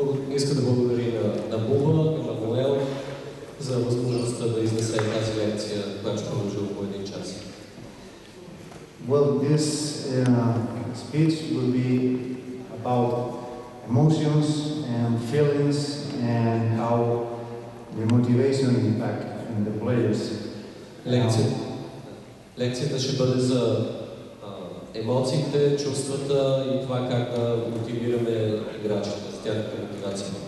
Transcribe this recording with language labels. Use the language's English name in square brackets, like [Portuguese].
[Bulgarian] Иска да благодари на БУБА и на Wedell за възможността да изнесе тази лекция, която ще продължи около 1 час. [English] Well, this speech will be about emotions and feelings and how the motivation impact in the players. [Bulgarian] Лекцията ще бъде за емоциите, чувствата и това как да мотивираме играчите с тяхната мотивация.